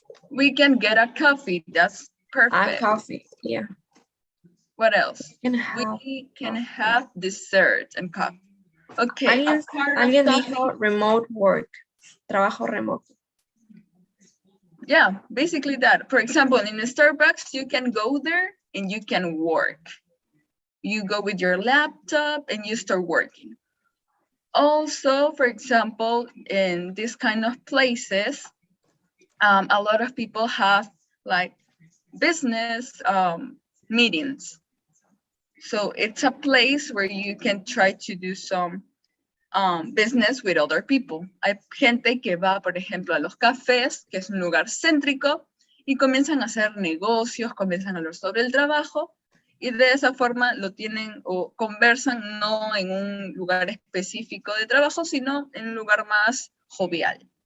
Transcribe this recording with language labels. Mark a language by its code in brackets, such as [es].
[en] We can get a coffee, that's A perfect. coffee, yeah. What else? We can have dessert and coffee. Okay. [es] Alguien dijo [en] remote work, [es] trabajo remoto. [en] Yeah, basically that. For example, in a Starbucks, you can go there and you can work. You go with your laptop and you start working. Also, for example, in this kind of places, a lot of people have like business meetings. So it's a place where you can try to do some business with other people. [es] Hay gente que va, por ejemplo, a los cafés, que es un lugar céntrico, y comienzan a hacer negocios, comienzan a hablar sobre el trabajo, y de esa forma lo tienen o conversan no en un lugar específico de trabajo, sino en un lugar más jovial.